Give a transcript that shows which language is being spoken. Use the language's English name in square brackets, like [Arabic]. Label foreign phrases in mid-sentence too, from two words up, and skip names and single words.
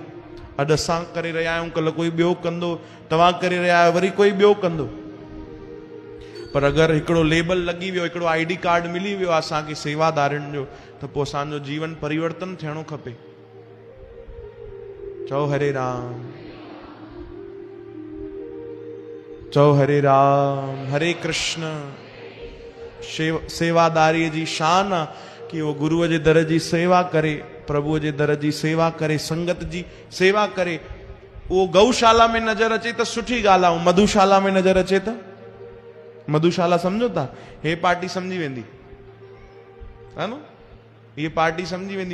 [Sindhi] अॼु असां करे रहिया आहियूं, कल्ह कोई ॿियो कंदो, तव्हां करे रहिया आहियो, वरी कोई ॿियो कंदो। पर अगरि हिकिड़ो लेबल लॻी वियो, हिकिड़ो ID कार्ड मिली वियो आहे असांखे सेवादारियुनि जो, त पोइ असांजो जीवन परिवर्तन थियणो खपे। चओ हरे राम, चओ हरे राम। हरे कृष्ण। सेवादारी जी शान कि वो गुरुअ जे दर जी सेवा करे, प्रभुअ जे दर जी सेवा करे, संगत जी सेवा करे। वो गौशाला में नजर अचे तो सुठी ॻाल्हि आहे, मधुशाला में नजर अचे तो मधुशाला समझो था, हे पार्टी समझी वेंदी है न, ये पार्टी समझी वेंदी।